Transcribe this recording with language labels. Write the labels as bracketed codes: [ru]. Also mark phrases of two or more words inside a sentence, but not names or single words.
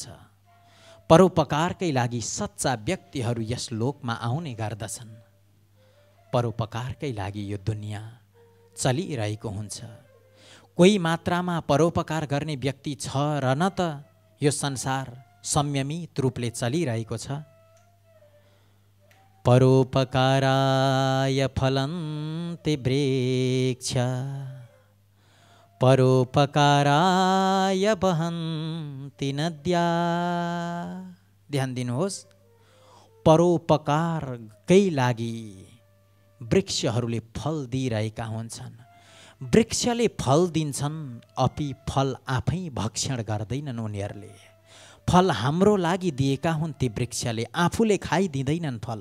[ne] परोपकारकै लागि सच्चा व्यक्तिहरू यस लोकमा आउने गर्दछन्। परोपकारकै लागि यो दुनियाँ चलिरहेको हुन्छ। कोही मात्रामा परोपकार गर्ने व्यक्ति छ र न त यो संसार संयमित रूपले चलिरहेको छ। [sa] परोपकाराय फलन्ति वृक्ष, परोपकाराय वहन्ति नद्या। [ne] ध्यान दिनुहोस्, परोपकारकै लागि वृक्षहरूले फल दिइरहेका हुन्छन्। वृक्षले फल दिन्छन्, अपि फल आफै भक्षण गर्दैनन् उनीहरूले। फल हाम्रो लागि दिएका हुन् ती वृक्षले, आफूले खाइदिँदैनन् फल।